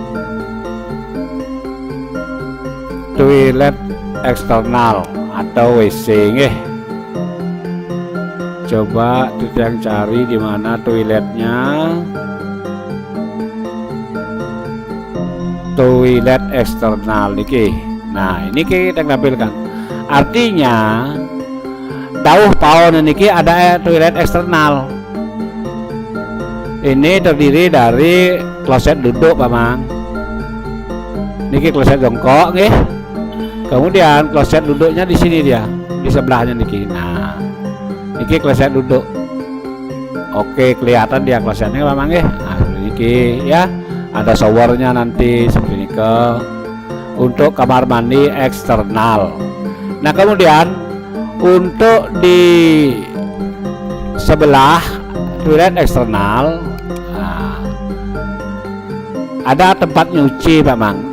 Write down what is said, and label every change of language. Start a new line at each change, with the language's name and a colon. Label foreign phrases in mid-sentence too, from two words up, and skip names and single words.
Indonesian: Toilet eksternal atau WC nggih. Coba yang cari di mana toiletnya. Toilet eksternal niki. Nah, ini kita tampilkan. Artinya
Balinese: dauh paon niki
Indonesian: ada toilet eksternal. Ini terdiri dari kloset duduk Pak Mang. Niki kloset jongkok nggih. Kemudian kloset duduknya di sini dia, di sebelahnya niki. Nah, niki kloset duduk. Oke, kelihatan dia klosetnya Pak Mang nggih. Nah, niki ya. Ada showernya nanti seperti ini untuk kamar mandi eksternal. Nah, kemudian untuk di sebelah toilet eksternal ada tempat nyuci Pak Mang.